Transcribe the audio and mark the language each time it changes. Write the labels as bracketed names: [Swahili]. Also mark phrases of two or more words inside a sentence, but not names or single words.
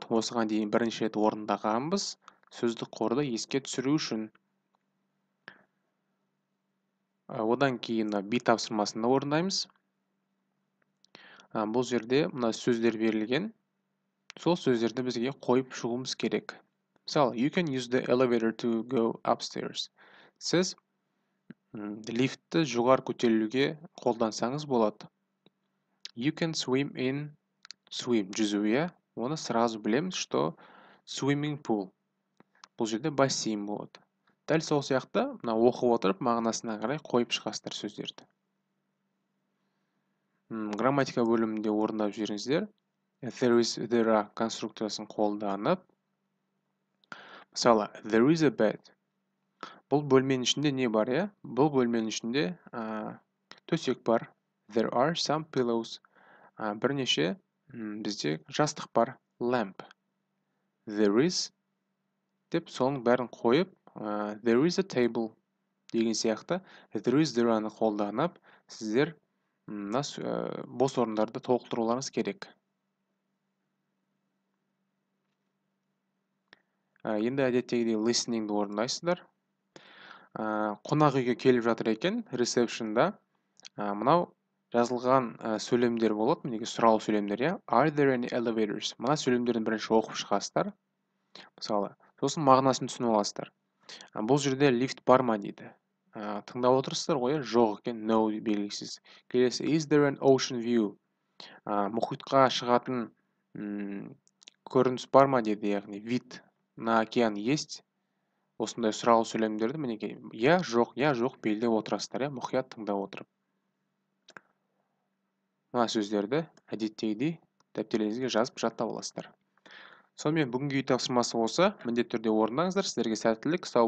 [Kazakh] Осыған дейін бірінші рет орындағанбыз. Сөздік қорды еске түсіру үшін. Одан кейін B тапсырмасында орындаймыз. Бұл жерде мына сөздер берілген. Сол сөздерді бізге қойып шығуымыз керек. Мысалы, [English] you can use the elevator to go upstairs. [Kazakh] Сіз лифтті жоғары көтерілуге қолдансаңыз болады. [English] You can swim in swim, [Kazakh] жүзу, иә. Оны сразу білеміз, что [English] swimming pool. [Kazakh] Бұл жерде бассейн болады. Дәл сол сияқты, мына оқып отырып, мағынасына қарай қойып шығасыздар сөздерді. Грамматика бөлімінде орындап жүріңіздер. [English] There is, there are [Kazakh] конструкциясын қолданып. Мысалы, [English] there is a bed. [Kazakh] Бұл бөлменің ішінде не бар, иә? Бұл бөлменің ішінде төсек бар. [English] There are some pillows. [Kazakh] Бірнеше бізде жастық бар. Lamp. [English] There is [Kazakh] деп соның бәрін қойып, [English] there is a table [Kazakh] деген сияқты [English] there is there- [Kazakh] аны қолданып, сіздер бос орындарды толықтыруларыңыз керек. Енді әдеттегідей listeningді орындайсыздар. Қонақ үйге келіп жатыр екен, receptionда. Мынау жазылған сөйлемдер болады, мінеки сұрау сөйлемдер, иә? [English] Are there any elevators? [Kazakh] Мына сөйлемдерін бірінші оқып шығасыздар. Мысалы, сосын мағынасын түсініп аласыздар. Бұл жерде лифт бар ма дейді. Тыңдап отырсыздар ғой, жоқ екен, no белгісіз. Келесі, [English] is there an ocean view? [Kazakh] Мұхитқа шығатын көрініс бар ма дейді, яғни [Russian] вид на океан есть. [Kazakh] Осындай сұрау сөйлемдерді мінеки я жоқ белгілеп отырасыздар, иә, мұқият тыңдап отырып. Мына сөздерді әдеттегідей дәптерлеріңізге жазып жаттап аласыздар. Сонымен бүгінгі үй тапсырмасы осы. Міндетті түрде орындаңыздар.